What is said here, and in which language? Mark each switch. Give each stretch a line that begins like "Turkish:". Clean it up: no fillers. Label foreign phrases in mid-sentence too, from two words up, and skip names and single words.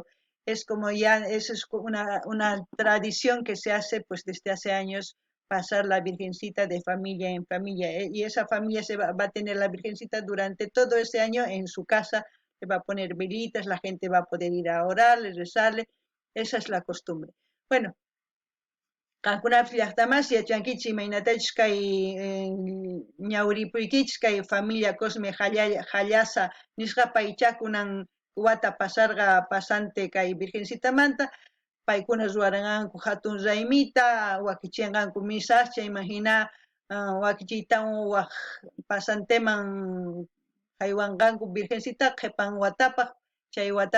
Spanish: Es como ya, eso es una tradición que se hace pues desde hace años, pasar la Virgencita de familia en familia, y esa familia va a tener la Virgencita durante todo ese año en su casa, se va a poner velitas, la gente va a poder ir a orarle, rezarle, esa es la costumbre. Bueno,
Quechua: Kankunapis llaqtamas yachankichik imaynatachus kay ñawripuykichis kay familia Cosme Jallaza nisqa paycha kunan wata pasarqa pasante kay Virgencitamanta paykuna ruwaranqanku hatun raymita wakichinqanku misas chayman hina wakichiytawan waq pasanteman haywanqanku Virgencita qhipan watapaq chay